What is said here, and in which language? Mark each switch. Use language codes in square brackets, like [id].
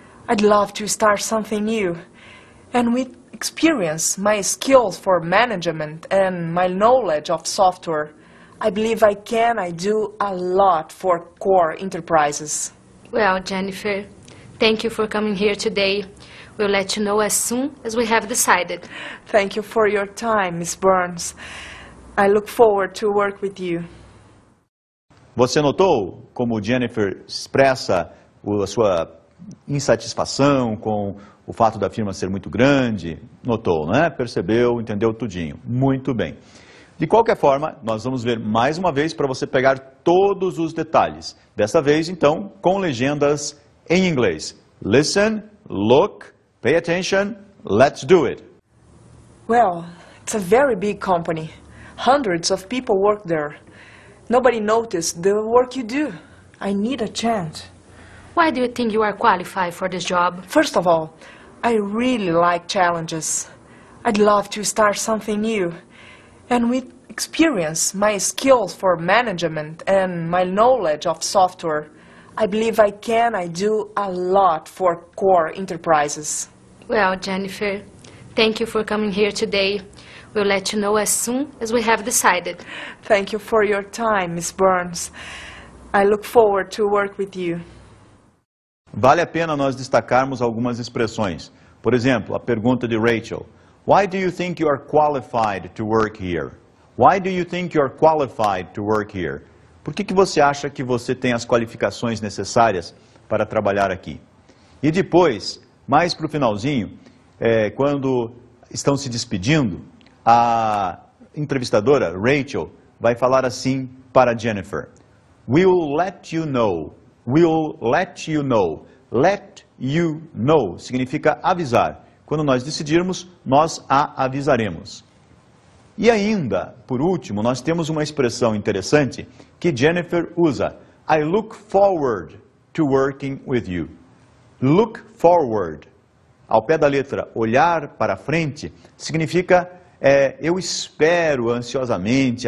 [en] I'd love to start something new. And with experience, my skills for management and my knowledge of software, I believe I do a lot for Core Enterprises. Well, Jennifer, thank you for coming here today. We'll let you know as soon as we have decided. Thank you for your time, Miss Burns. I look forward to work with you. [pt] Você notou como Jennifer expressa a sua insatisfação com o fato da firma ser muito grande? Notou, não é? Percebeu, entendeu tudinho. Muito bem. De qualquer forma, nós vamos ver mais uma vez para você pegar todos os detalhes. Dessa vez, então, com legendas em inglês. [en] Listen, look, pay attention, let's do it. Well, it's a very big company. Hundreds of people work there. Nobody noticed the work you do. I need a chance. Why do you think you are qualified for this job? First of all, I really like challenges. I'd love to start something new. And with experience, my skills for management and my knowledge of software, I believe I do a lot for Core Enterprises. Well, Jennifer, thank you for coming here today. We'll let you know as soon as we have decided. Thank you for your time, Miss Burns. I look forward to work with you. [pt] Vale a pena nós destacarmos algumas expressões. Por exemplo, a pergunta de Rachel. [en] Why do you think you are qualified to work here? Why do you think you are qualified to work here? [pt] Por que você acha que você tem as qualificações necessárias para trabalhar aqui? E depois, mais para o finalzinho, quando estão se despedindo, a entrevistadora, Rachel, vai falar assim para Jennifer. [en] We'll let you know. We'll let you know. Let you know [pt] significa avisar. Quando nós decidirmos, nós a avisaremos. E ainda, por último, nós temos uma expressão interessante que Jennifer usa. [en] I look forward to working with you. Look forward. [pt] Ao pé da letra, olhar para frente, significa eu espero ansiosamente.